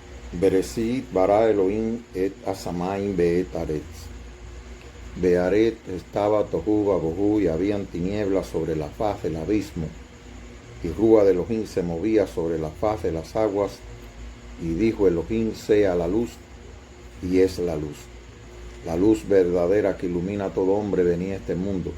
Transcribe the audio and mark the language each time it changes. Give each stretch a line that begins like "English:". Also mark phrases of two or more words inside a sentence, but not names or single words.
Hebrew: בראשית ברא אלהים את השמים ואת הארץ.
Spanish: Bearet estaba
Hebrew: תהו ובהו
Spanish: y habían tinieblas sobre la faz del abismo, y Rúa de Elohim se movía sobre la faz de las aguas, y dijo Elohim: sea la luz, y es la luz. La luz verdadera que ilumina a todo hombre venía a este mundo.